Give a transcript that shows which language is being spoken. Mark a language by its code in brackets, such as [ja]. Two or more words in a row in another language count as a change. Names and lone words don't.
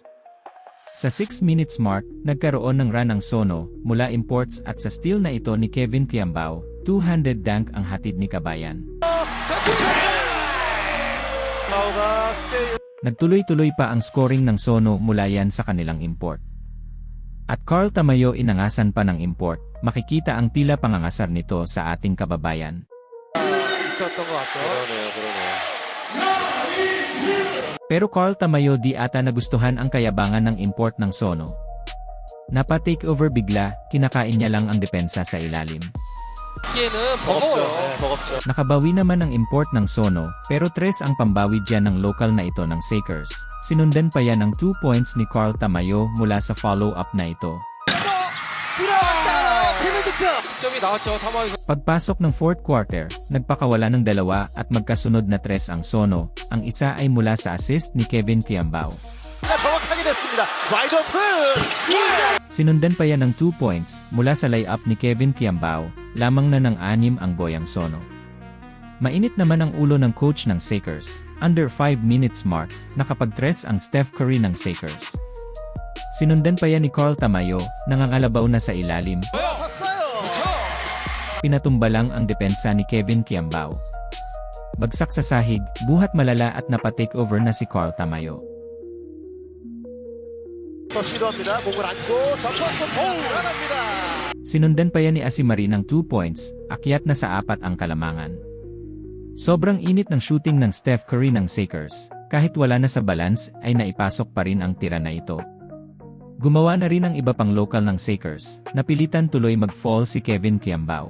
[tl] Sa 6 [en] minutes mark, [tl] nagkaroon ng run ang Sono, mula imports at sa steal na ito ni Kevin Kiambao, [en] two-handed dunk [tl] ang hatid ni Kabayan. Nagtuloy-tuloy pa ang scoring ng Sono mula yan sa kanilang import. At Carl Tamayo inangasan pa ng import, makikita ang tila pangangasar nito sa ating kababayan. [ko] 있었던 것 같죠. 그러네요. [tl] Pero Carl Tamayo di ata nagustuhan ang kayabangan ng import ng Sono. Napa-takeover bigla, kinakain niya lang ang depensa sa ilalim. [ko] 기에는 버겁죠. 버거워요. 네, 버겁죠. [tl] Nakabawi naman ang import ng Sono, pero tres ang pambawi dyan ng local na ito ng Sakers. Sinundan pa yan ng 2 points ni Carl Tamayo mula sa follow-up na ito. [ko] 들어갔다. 팀의 득점. 득점이 나왔죠. 타마에서 [tl] Pagpasok ng [en] fourth quarter, [tl] nagpakawala ng dalawa at magkasunod na tres ang Sono, ang isa ay mula sa assist ni Kevin Kiambao. [ko] 정확하게 됐습니다. [en] wide open. [tl] Sinundan pa yan ng 2 points mula sa layup ni Kevin Kiambao, lamang na ng 6 ang Goyang Sono. Mainit naman ang ulo ng coach ng Sakers, [en] under 5 minutes mark, [tl] nakapag-tres ang Steph Curry ng Sakers. Sinundan pa yan ni Carl Tamayo, nangangalabaw na sa ilalim. Pinatumba lang ang depensa ni Kevin Kiambao. Bagsak sa sahig, buhat malala at napa-takeover na si Carl Tamayo. [ko] 시도합니다. 몸을 안고 접었어. 들어갑니다. [tl] Sinundan pa yan ni Asimari ng 2 points, akyat na sa 4 ang kalamangan. Sobrang init ng shooting ng Steph Curry ng Sakers, kahit wala na sa balance ay naipasok pa rin ang tira na ito. Gumawa na rin ang iba pang local ng Sakers, napilitan tuloy mag-fall si Kevin Kiambao.